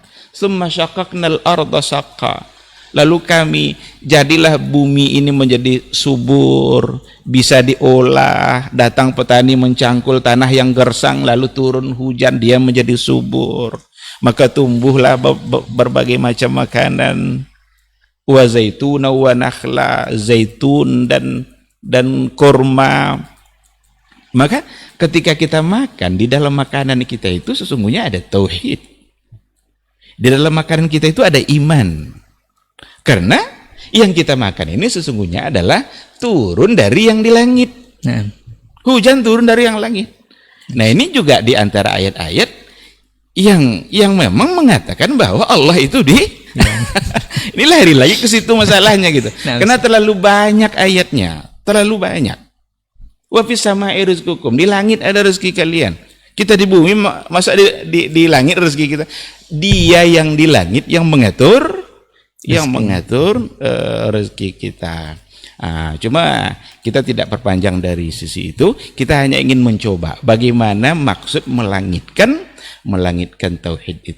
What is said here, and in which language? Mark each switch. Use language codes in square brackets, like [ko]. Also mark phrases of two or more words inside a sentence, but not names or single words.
[ar] ثم شققنا الأرض شقا, [id] lalu kami jadilah bumi ini menjadi subur, bisa diolah, datang petani mencangkul tanah yang gersang, lalu turun hujan, dia menjadi subur, maka tumbuhlah berbagai macam makanan, [ar] وزيتونا ونخلا, [id] zaitun dan kurma. Maka ketika kita makan, di dalam makanan kita itu sesungguhnya ada tauhid, di dalam makanan kita itu ada iman. Karena yang kita makan ini sesungguhnya adalah turun dari yang di langit. Hujan turun dari yang langit. Nah, ini juga di antara ayat-ayat yang memang mengatakan bahwa Allah itu ini lari lagi ke situ masalahnya gitu. Karena terlalu banyak ayatnya, terlalu banyak. [ar] وفي السماء رزقكم, [id] di langit ada rezeki kalian. Kita di bumi, masa di langit rezeki kita. Dia yang di langit yang mengatur rezeki kita. Cuma kita tidak perpanjang dari sisi itu, kita hanya ingin mencoba bagaimana maksud melangitkan tauhid itu.